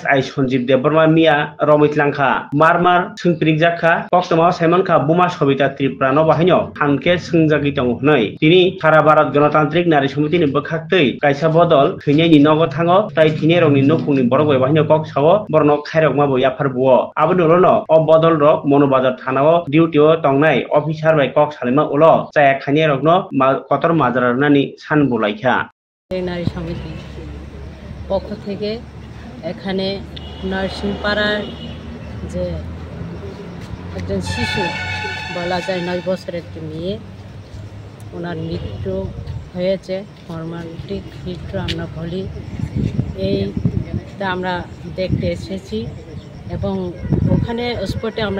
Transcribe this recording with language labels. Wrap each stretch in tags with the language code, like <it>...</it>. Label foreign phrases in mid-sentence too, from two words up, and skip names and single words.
<trp>आई सञ्जीव देबबर्मा मिया रमितलांखा मारमार सोंप्रिक जाखा कक्टमा साइमनखा बुमा सबिता त्रिपुरा न बाहायनो हानके सोंजागि दङ नै तिनि सारा भारत गणतान्त्रिक नारी समितिनि बोखाक्तै कायसा बदल थैनायनि नगो थाङो ताइ थिने रंनि नखुंनि बरगय बाहायनो कक सावो बरनो खायरक माबो याफार बुओ आबोनोलनो अबदल रक मनोबाजार थानाव डिउटिओ तंनाय अफिसार बाय कक सालिमा उलो जाया खानिया रकनो कतर माजारानानि सान बुलाइखा</trp> <bn>নারী সমিতি পক্ষ থেকে এখানে নরসিংপাড়ার যে একজন শিশু বলা যায় 9 বছরের একটি মেয়ে ওনার মৃত্যু হয়েছে মর্মান্তিক মৃত্যু আমরা বলি এইটা আমরা দেখতে এসেছি এবং ওখানে স্পটে আমরা</bn>